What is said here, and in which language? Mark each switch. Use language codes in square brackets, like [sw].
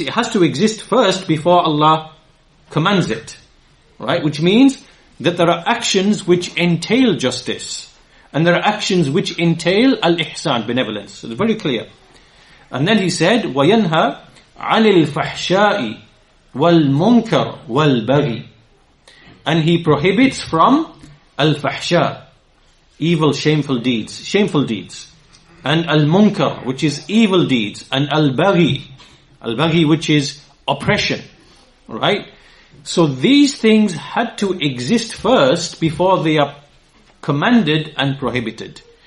[en] It has to exist first before Allah commands it. Right? Which means that there are actions which entail justice. And there are actions which entail al-ihsan, benevolence. So it's very clear. And then he said, [ar] وَيَنْهَى عَنِ الْفَحْشَاءِ وَالْمُنْكَرِ وَالْبَغِي. [en] And he prohibits from al-fahsha, evil, shameful deeds. And al-munkar, which is evil deeds. And al-baghi, which is oppression. Right? So these things had to exist first before they are commanded and prohibited.